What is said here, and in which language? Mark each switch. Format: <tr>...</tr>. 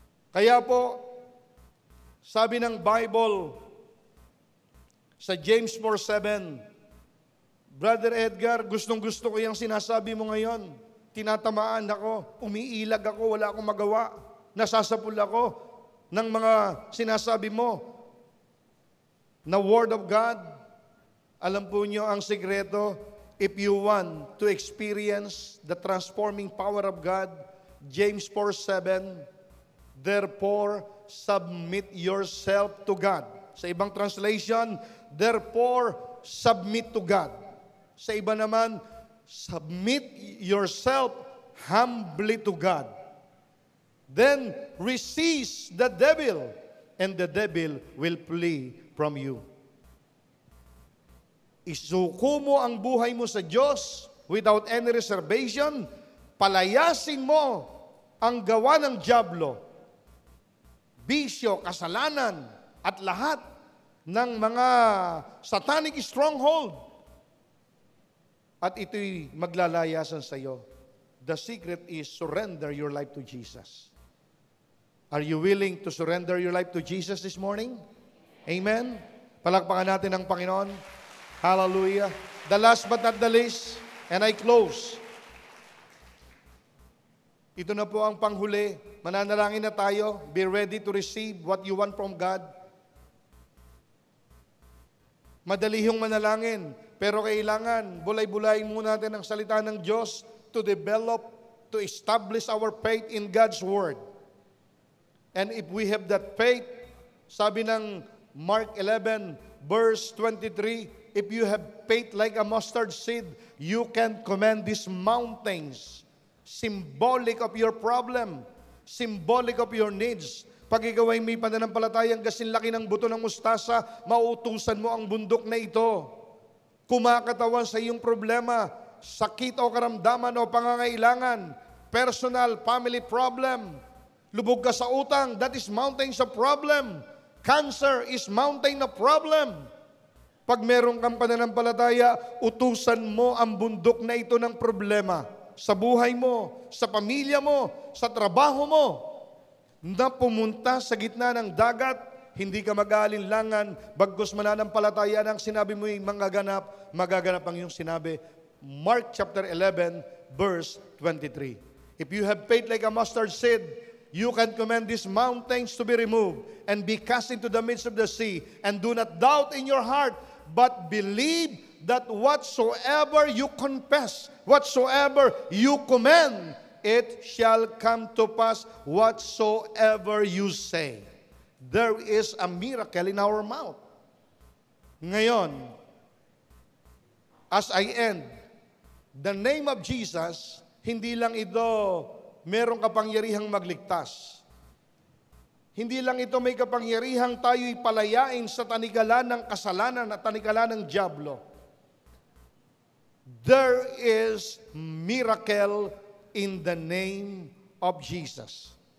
<tl>Kaya po, sabi ng Bible sa James 4:7, Brother Edgar, gustong-gusto ko yung sinasabi mo ngayon. Tinatamaan ako, umiilag ako, wala akong magawa. Nasasapul ako ng mga sinasabi mo na Word of God. Alam po niyo ang sikreto,</tl> <en>if you want to experience the transforming power of God, James 4:7, therefore, submit yourself to God.</en> <tl>Sa ibang translation,</tl> <en>therefore, submit to God.</en> <tl>Sa iba naman,</tl> <en>submit yourself humbly to God. Then, resist the devil, and the devil will flee from you.</en> <tl>Isuko mo ang buhay mo sa Diyos</tl> <en>without any reservation,</en> <tl>palayasin mo ang gawa ng dyablo, bisyo, kasalanan, at lahat ng mga</tl> <en>satanic stronghold.</en> <tl>At ito'y maglalayasan sa iyo.</tl> <en>The secret is surrender your life to Jesus. Are you willing to surrender your life to Jesus this morning? Amen?</en> <tl>Palakpakan natin ang Panginoon.</tl> <en>Hallelujah. The last but not the least, and I close.</en> <tl>Ito na po ang panghuli. Mananalangin na tayo.</tl> <en>Be ready to receive what you want from God.</en> <tl>Madali yung manalangin, pero kailangan bulay-bulayin muna natin ang salita ng Diyos</tl> <en>to develop, to establish our faith in God's Word. And if we have that faith,</en> <tl>sabi ng</tl> <en>Mark 11, verse 23, if you have faith like a mustard seed, you can command these mountains, symbolic of your problem, symbolic of your needs,</en> <tl>Pag ikaw ay may pananampalatayang gasinlaki ng buto ng mustasa, mauutusan mo ang bundok na ito. Kumakatawan sa iyong problema, sakit o karamdaman o pangangailangan,</tl> <en>personal, family problem,</en> <tl>lubog ka sa utang,</tl> <en>that is mountains of problem. Cancer is mountain of problem.</en> <tl>Pag meron kang pananampalataya, utusan mo ang bundok na ito ng problema sa buhay mo, sa pamilya mo, sa trabaho mo, na pumunta sa gitna ng dagat, hindi ka mag-aalinlangan, bagkus mananampalataya ng sinabi mo yung magaganap ang iyong sinabi.</tl> <en>Mark chapter 11, verse 23. If you have faith like a mustard seed, you can command these mountains to be removed and be cast into the midst of the sea, and do not doubt in your heart, but believe that whatsoever you confess, whatsoever you command, it shall come to pass whatsoever you say. There is a miracle in our mouth.</en> <tl>Ngayon,</tl> <en>as I end, the name of Jesus,</en> <tl>hindi lang ito merong kapangyarihang magligtas. Hindi lang ito may kapangyarihang tayo'y palayain sa tanikalan ng kasalanan at tanikalan ng dyablo.</tl> <en>There is miracle in the name of Jesus.</en>